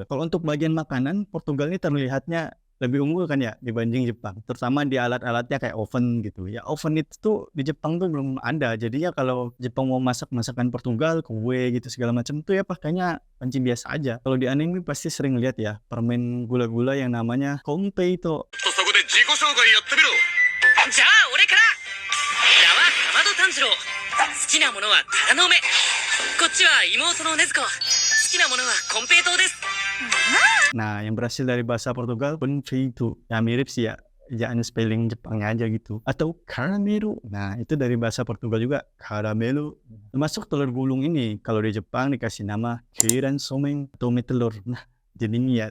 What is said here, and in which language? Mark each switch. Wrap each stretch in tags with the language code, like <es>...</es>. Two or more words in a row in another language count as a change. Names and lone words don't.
<id>Kalau untuk bagian makanan, Portugal ini terlihatnya lebih unggul kan ya dibanding Jepang, terutama di alat-alatnya kayak oven gitu ya. Oven itu tuh di Jepang tuh belum ada, jadinya kalau Jepang mau masak masakan Portugal, kue gitu segala macam tuh ya pakainya panci biasa aja. Kalau di anime pasti sering lihat ya permen gula-gula yang namanya konpeito.</id> <ja>そこで自己紹介やってみろ。じゃあ俺から。名はかまど炭治郎。好きなものはタラの芽。こっちは妹の禰豆子。好きなものはコンペイトウです。</ja> <id>Nah, yang berasal dari bahasa Portugal konpeito. Ya mirip sih ya, ejaan spelling Jepangnya aja gitu. Atau caramelo. Nah, itu dari bahasa Portugal juga, caramelo. Termasuk telur gulung ini, kalau di Jepang dikasih nama</id> <ja>鶏卵素麺</ja> <id>atau mie telur. Nah, jadinya ya.</id>